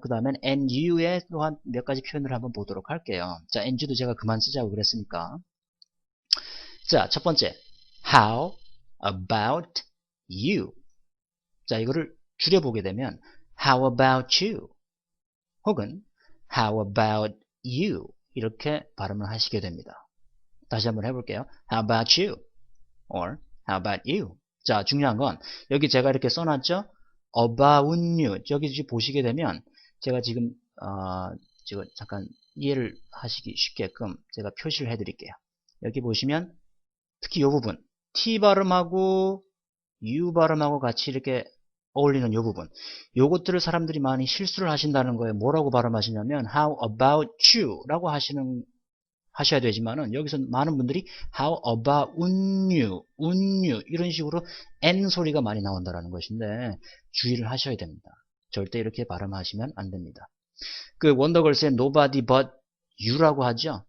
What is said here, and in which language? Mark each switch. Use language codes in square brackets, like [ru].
[ko] 그 다음엔 [en] and you [ko] 에 또한 몇 가지 표현을 한번 보도록 할게요. 자, [en] and you [ko] 도 제가 그만 쓰자고 그랬으니까. 자, 첫 번째 [en] How about you? [ko] 자, 이거를 줄여보게 되면 [en] How about you? [ko] 혹은 [en] How about you? [ko] 이렇게 발음을 하시게 됩니다. 다시 한번 해볼게요. [en] How about you? Or How about you? [ko] 자, 중요한 건 여기 제가 이렇게 써놨죠? [en] About you. [ko] 여기 보시게 되면 제가 지금 잠깐 이해를 하시기 쉽게끔 제가 표시를 해드릴게요. 여기 보시면 특히 이 부분 T 발음하고 U 발음하고 같이 이렇게 어울리는 이 부분 요것들을 사람들이 많이 실수를 하신다는 거예요. 뭐라고 발음하시냐면 [en] How about you? [ko] 라고 하셔야 되지만은 여기서 많은 분들이 [en] How about you? [ko] 이런 식으로 N 소리가 많이 나온다는 것인데 주의를 하셔야 됩니다. 절대 이렇게 발음하시면 안 됩니다. 그 원더걸스의 [en] Nobody but you [ko] 라고 하죠.